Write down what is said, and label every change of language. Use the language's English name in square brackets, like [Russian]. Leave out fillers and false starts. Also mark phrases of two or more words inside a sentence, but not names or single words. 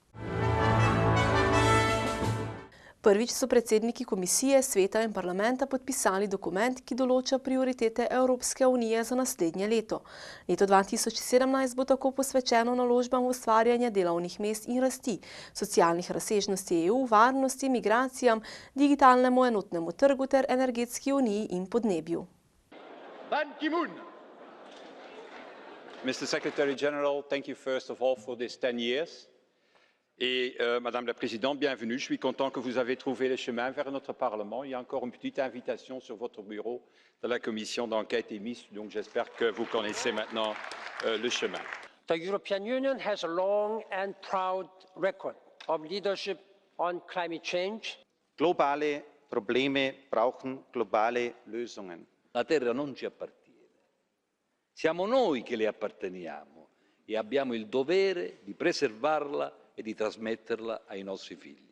[Slovenian] Prvič so predsedniki komisije, sveta in parlamenta podpisali dokument, ki določa prioritete Evropske unije za naslednje leto. Leto 2017 bo tako posvečeno naložbam v ustvarjanje delovnih mest in rasti, socialnih razsežnosti EU, varnosti, migracijam, digitalnemu enotnemu trgu ter energetski uniji in podnebju. [English] Mr. Secretary General, thank you first of all for this 10 years. [French] Et Madame la Présidente, bienvenue. Je suis content que vous avez trouvé le chemin vers notre Parlement. Il y a encore une petite invitation sur votre bureau de la commission d'enquête émise, donc j'espère que vous connaissez maintenant le chemin. [English] The European Union has a long and proud record of leadership on climate change. [German] Globale problemi brauchen globale Lösungen. [Italian] La terra non ci appartiene. Siamo noi che le apparteniamo e abbiamo il dovere di preservarla e di trasmetterla ai nostri figli.